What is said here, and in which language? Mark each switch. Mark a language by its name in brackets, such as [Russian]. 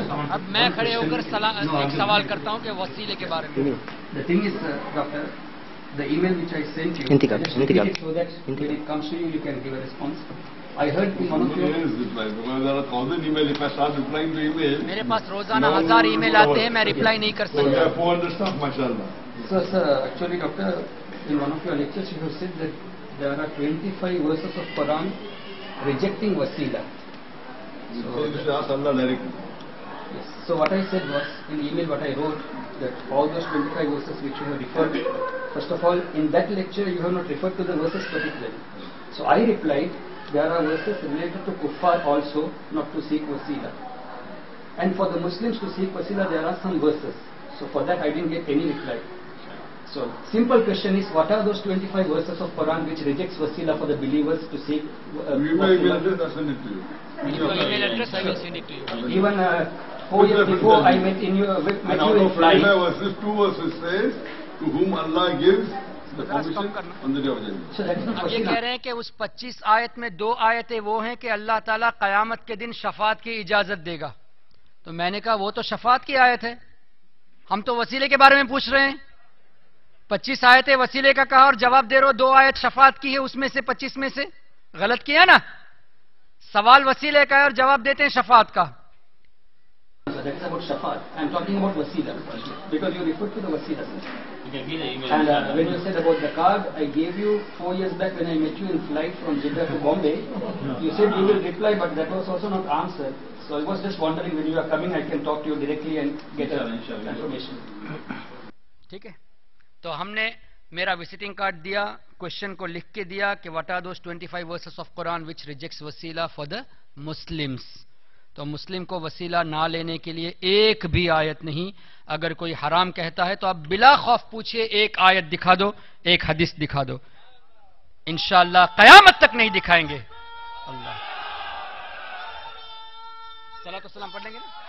[Urdu] اب میں کھڑے ہو کر ایک سوال کرتا ہوں کہ وسیلے کے بارے میں۔ [English] The thing is, doctor, the email which I sent you, I just repeat it so that when it comes to you, you can give a response. I heard one of your... There are 1,000 emails. If I start replying to email... [Urdu] میرے پاس روزانہ 1000 ای میل آتے ہیں, میں reply نہیں کر سکتا. [English] So you have 400 stuff, mashallah. Sir, actually, doctor, in one of your lectures you have said that there are 25 verses of Quran rejecting wasila. So you should ask Allah directly. Yes. So what I said was, in the email what I wrote, that all those 25 verses which you have referred, first of all, in that lecture you have not referred to the verses particularly. So I replied, there are verses related to kuffar also, not to seek wasila. And for the Muslims to seek wasila, there are some verses. So for that I didn't get any reply. So simple question is, what are those 25 verses of Quran which rejects wasila for the believers to seek email address, I'll send it to you. Your email address, I will send it to you. Even 4 years before I met in your and out of 25 verses, 2 verses says, to whom Allah gives the permission on the day of judgment. [Urdu] اب یہ کہہ رہے ہیں کہ اس 25 آیت میں 2 آیتیں وہ ہیں کہ اللہ تعالیٰ قیامت کے دن شفاعت کی اجازت دے گا. تو میں نے کہا وہ تو شفاعت کی آیت ہے, ہم تو وسیلے کے بارے میں پوچھ رہے ہیں. 25 آیتیں وسیلے کا کہا اور جواب دے رہے ہو 2 آیت شفاعت کی ہے, اس میں سے 25 میں سے غلط کیا نا. سوال وسیلے کا ہے اور جواب دیتے ہیں شفاعت کا. [English] That is about shafaat. I am talking about wasila because you referred to the wasila. And when you said about the card, I gave you 4 years back when I met you in flight from Jeddah to Bombay. You said you will reply, but that was also not answered. So I was just wondering when you are coming, I can talk to you directly and get information. [Urdu] ٹھیک ہے, تو ہم نے میرا visiting card دیا, question کو لکھ کے دیا کہ [English] what are those 25 verses of Quran which rejects wasila for the Muslims. [Urdu] تو مسلم کو وسیلہ نہ لینے کے لیے ایک بھی آیت نہیں. اگر کوئی حرام کہتا ہے تو آپ بلا خوف پوچھئے, ایک آیت دکھا دو, ایک حدیث دکھا دو, انشاءاللہ قیامت تک نہیں دکھائیں گے. اللہ صلاۃ والسلام پڑھ لیں گے نا.